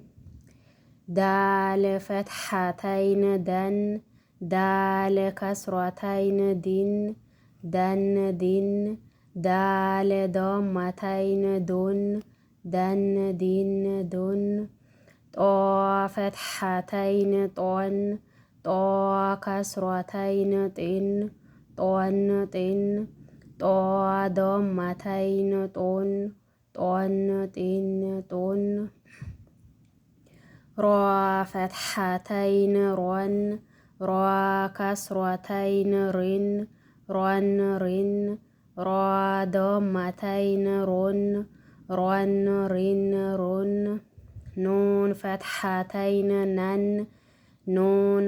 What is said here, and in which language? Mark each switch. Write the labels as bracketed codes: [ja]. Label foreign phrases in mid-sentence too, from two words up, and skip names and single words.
[ar] دال فتحتين دً دال كسرتين دٍ دً دٍ دال ضمتين دٌ دً دٍ دٌ طاء فتحتين طً طاء كسرتين طٍ طً طٍ طاء ضمتين طٌ طً طٍ طٌ راء فتحتين رً راء كسرتين رٍ رً رٍ راء ضمتين رٌ رً رٍ رٌ نون فتحتين نً نون